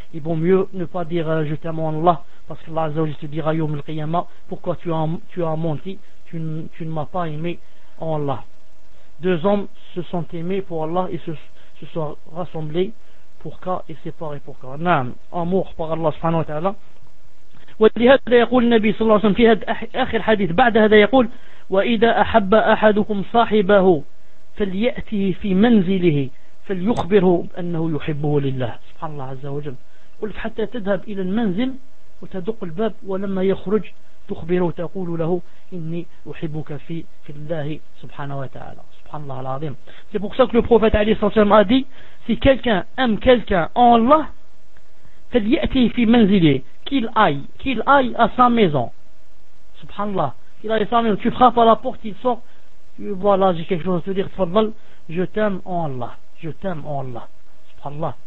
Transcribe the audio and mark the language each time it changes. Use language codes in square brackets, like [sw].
[fr] Il vaut mieux ne pas dire je t'aime Allah, parce que Allah te dira yom al qiyama pourquoi tu as menti, tu ne m'as pas aimé en Allah. Deux hommes se sont aimés pour Allah et se sont rassemblés pour cas et séparés pour cas. Naam, amour par Allah subhanahu wa ta'ala. [ar] ولهذا يقول النبي صلى الله عليه وسلم في آخر حديث بعد هذا يقول وإذا أحب أحدكم صاحبه فليأتي في منزله فليخبره أنه يحبه لله. سبحان الله عز وجل، قلت حتى تذهب إلى المنزل وتدق الباب ولما يخرج تخبره وتقول له إني أحبك في الله سبحانه وتعالى. سبحان الله العظيم. [fr] C'est pour ça que le prophète عليه الصلاة والسلام a dit si quelqu'un aime quelqu'un en Allah [ar] فليأتي في منزله. [fr] Qu'il aille à sa maison. Subhanallah. Qu'il aille à sa maison. Tu frappes à la porte, il sort. Voilà, j'ai quelque chose à te dire. Tfadal, je t'aime en Allah. Je t'aime en Allah. Subhanallah.